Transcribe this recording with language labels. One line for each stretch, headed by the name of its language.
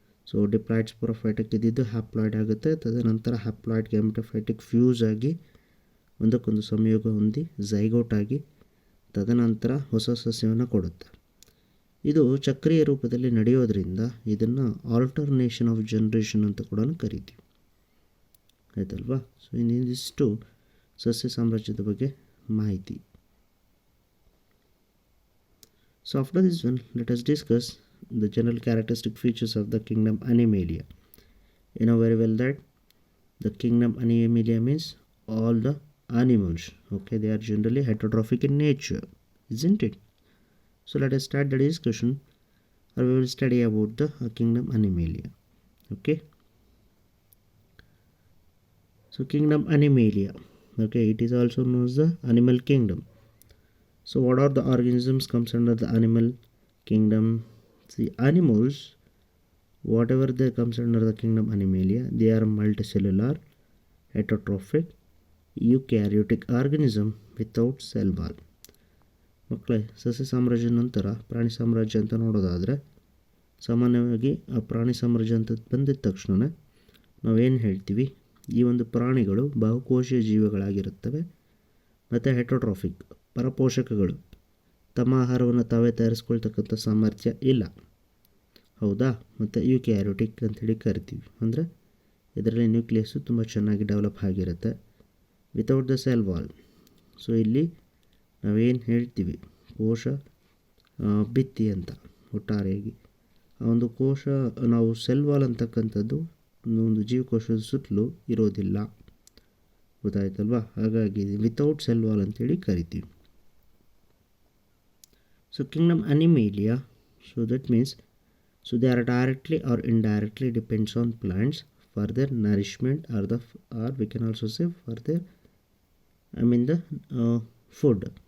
Kannada: So diploid ಸ್ಪೊರೊಫೈಟಿಕ್ ಇದ್ದಿದ್ದು haploid ಆಗುತ್ತೆ, ತದನಂತರ ಹ್ಯಾಪ್ಲಾಯ್ಡ್ ಗ್ಯಾಮೆಟೋಫೈಟಿಕ್ ಫ್ಯೂಸ್ ಆಗಿ ಒಂದಕ್ಕೊಂದು ಸಂಯೋಗ ಹೊಂದಿ ಝೈಗೋಟ್ ಆಗಿ ತದನಂತರ ಹೊಸ ಸಸ್ಯವನ್ನು ಕೊಡುತ್ತೆ. ಇದು ಚಕ್ರೀಯ ರೂಪದಲ್ಲಿ ನಡೆಯೋದ್ರಿಂದ ಇದನ್ನು ಆಲ್ಟರ್ನೇಷನ್ ಆಫ್ ಜನ್ರೇಷನ್ ಅಂತ ಕೂಡ ಕರಿತೀವಿ, ಆಯ್ತಲ್ವಾ? ಸೊ ಇನ್ನಿಷ್ಟು ಸಸ್ಯ ಸಾಮ್ರಾಜ್ಯದ ಬಗ್ಗೆ ಮಾಹಿತಿ.
English: So after this one, let us discuss the general characteristic features of the kingdom Animalia. You know very well that the kingdom Animalia means all the animals. Okay, they are generally heterotrophic in nature, isn't it? So let us start the discussion, or we will study about the kingdom Animalia. Okay. So kingdom Animalia, okay, it is also known as the animal kingdom. So what are the organisms comes under the animal kingdom? See, animals, whatever they comes under the kingdom Animalia, they are multicellular, heterotrophic, eukaryotic organism without cell wall.
Kannada: ಮಕ್ಕಳೇ, ಸಸ್ಯ ಸಾಮ್ರಾಜ್ಯ ನಂತರ ಪ್ರಾಣಿ ಸಾಮ್ರಾಜ್ಯ ಅಂತ ನೋಡೋದಾದರೆ, ಸಾಮಾನ್ಯವಾಗಿ ಆ ಪ್ರಾಣಿ ಸಾಮ್ರಾಜ್ಯ ಅಂತ ಬಂದಿದ್ದ ತಕ್ಷಣ ನಾವೇನು ಹೇಳ್ತೀವಿ, ಈ ಒಂದು ಪ್ರಾಣಿಗಳು ಬಹುಕೋಶೀಯ ಜೀವಿಗಳಾಗಿರುತ್ತವೆ ಮತ್ತು ಹೆಟರೋಟ್ರಾಫಿಕ್, ಪರಪೋಷಕಗಳು, ತಮ್ಮ ಆಹಾರವನ್ನು ತಾವೇ ತಯಾರಿಸ್ಕೊಳ್ತಕ್ಕಂಥ ಸಾಮರ್ಥ್ಯ ಇಲ್ಲ, ಹೌದಾ? ಮತ್ತು ಯೂಕ್ಯಾರಿಯೋಟಿಕ್ ಅಂತೇಳಿ ಕರಿತೀವಿ, ಅಂದರೆ ಇದರಲ್ಲಿ ನ್ಯೂಕ್ಲಿಯಸ್ಸು ತುಂಬ ಚೆನ್ನಾಗಿ ಡೆವಲಪ್ ಆಗಿರುತ್ತೆ,
English: Without the cell wall.
Kannada: So ಇಲ್ಲಿ ನಾವೇನು ಹೇಳ್ತೀವಿ, ಕೋಶ ಭಿತ್ತಿ ಅಂತ ಒಟ್ಟಾರೆಯಾಗಿ. ಆ ಒಂದು ಕೋಶ, ನಾವು ಸೆಲ್ ವಾಲ್ ಅಂತಕ್ಕಂಥದ್ದು ಒಂದು ಜೀವಕೋಶದ ಸುತ್ತಲೂ ಇರೋದಿಲ್ಲ, ಗೊತ್ತಾಯ್ತಲ್ವಾ? ಹಾಗಾಗಿ
English: without cell wall
Kannada: ಅಂತೇಳಿ ಕರಿತೀವಿ.
English: So kingdom Animalia, so that means, so they are directly or indirectly depends on plants for their nourishment, or we can also say for their, the food.